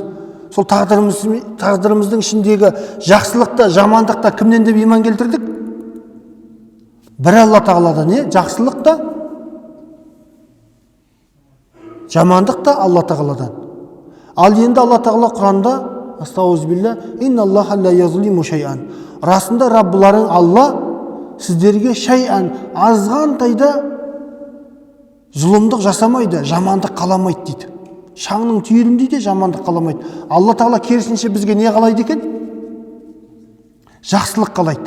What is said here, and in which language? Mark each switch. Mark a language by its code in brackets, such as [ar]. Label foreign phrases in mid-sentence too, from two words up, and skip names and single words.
[kk] Сол тағдырымыздың ішіндегі жақсылықта, жамандықта кімнен деп иман келтірдік? Бір Алла тағаладан, жақсылықта, жамандықта Алла тағаладан. Ал енді Алла тағала Құранда, астағфирулла, [ar] إن الله لا يظلم شيئا. [kk] Расында Раббыларың Алла сіздерге шайан, азғантайда зұлымдық жасамайды, жамандық қаламайды дейді. Шаңның түйіріндей де жамандық қаламайды. Алла тағала керісінше бізге не қалайды екен? Жақсылық қалайды.